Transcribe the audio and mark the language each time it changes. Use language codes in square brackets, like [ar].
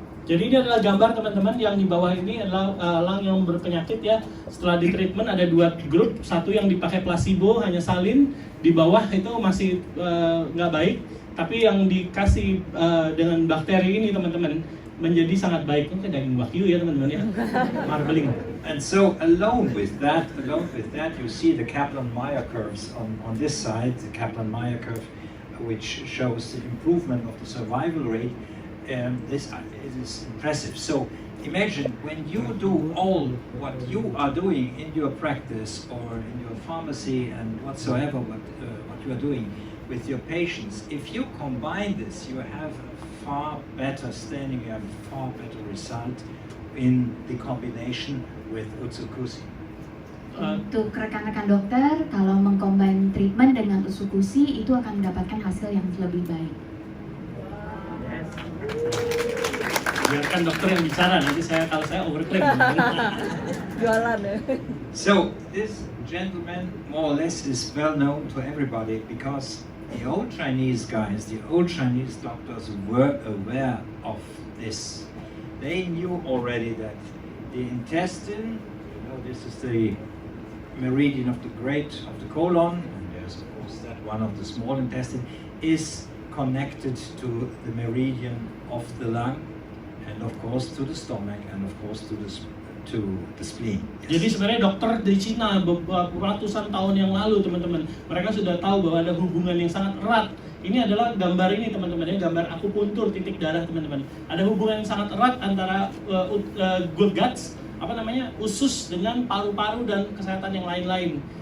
[id] Jadi ini adalah gambar teman-teman yang di bawah ini adalah elang yang berpenyakit ya. Setelah di treatment ada dua grup, satu yang dipakai placebo hanya salin, di bawah itu masih nggak baik, tapi yang dikasih dengan bakteri ini teman-teman menjadi sangat baik. Ini daging wagyu ya teman-teman ya, marbling. [en] And so alone with that, you see the Kaplan-Meier curves on this side, the Kaplan-Meier curve, which shows the improvement of the survival rate. This is impressive. So imagine when you do all what you are doing in your practice or in your pharmacy and whatsoever what you are doing with your patients, if you combine this, you have a far better standing, you have a far better result in the combination with Utsukushhii. [id] Untuk rekan-rekan dokter, kalau mengcombine treatment dengan Utsukushhii itu akan mendapatkan hasil yang lebih baik. Biarkan dokter yang bicara, nanti kalau saya overclaim. Jualan ya. [en] So this gentleman more or less is well known to everybody because the old Chinese guys, the old Chinese doctors were aware of this. They knew already that the intestine, this is the meridian of the colon, and there's of course that one of the small intestine, is connected to the meridian of the lung, and of course to the stomach, and of course to the spleen. Yes. [id] Jadi sebenarnya dokter di Cina ratusan tahun yang lalu teman-teman, mereka sudah tahu bahwa ada hubungan yang sangat erat. Ini adalah gambar ini teman-teman, ini gambar akupuntur titik darah teman-teman. Ada hubungan yang sangat erat antara [en] good guts, [id] usus dengan paru-paru dan kesehatan yang lain-lain.